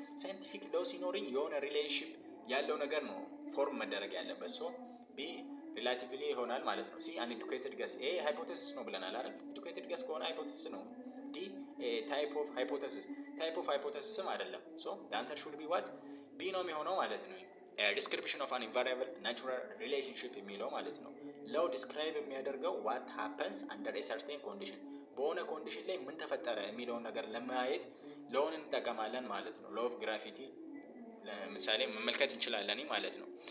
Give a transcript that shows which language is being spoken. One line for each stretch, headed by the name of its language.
Amharic: ሳይንቲፊክ ሎው ሲኖርኝ የሆነ ሪሌሽንሺፕ ያለው ነገር ነው ፎርም መደረግ ያለበት። ሶ ቢ ሪላቲቭሊ ይሆናል ማለት ነው። ሲ an educated guess። ኤ ሃይፖቴሲስ ነው ብለናል አይደል?
English: educated guess
Amharic: ከሆነ ሃይፖቴሲስ ነው።
English: ዲ type of hypothesis
Amharic: ሃይፖቴሲስም አይደለም።
English: ሶ the answer should be what?
Amharic: ቢ ነው የሚሆነው ማለት ነው።
English: description of an invariable natural relationship
Amharic: የሚለው ማለት ነው። ሎው ዲስክራይብ የሚያደርገው
English: what happens under a certain condition
Amharic: በሆነ ኮንዲሽን ላይ ምን ተፈጠረ የሚለውን ነገር ለማየት ሎውን እንጠቀማለን ማለት ነው። ሎው ኦፍ ግራቪቲ ለምሳሌ መመልከት እንችላለን ማለት ነው።